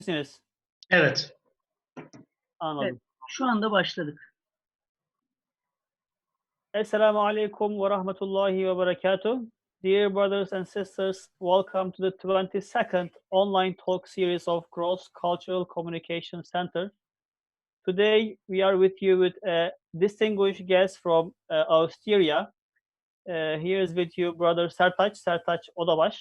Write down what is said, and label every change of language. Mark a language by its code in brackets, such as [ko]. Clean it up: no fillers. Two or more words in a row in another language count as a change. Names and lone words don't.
[tr] Misiniz? Evet. Anladım. Şu anda başladık. [ar] السلام عليكم ورحمة الله وبركاته. [en] Dear brothers and sisters, welcome to the 22nd online talk series of Cross Cultural Communication Center. Today we are with you with a distinguished guest from Austria. Here is with you brother Sertac Odabas.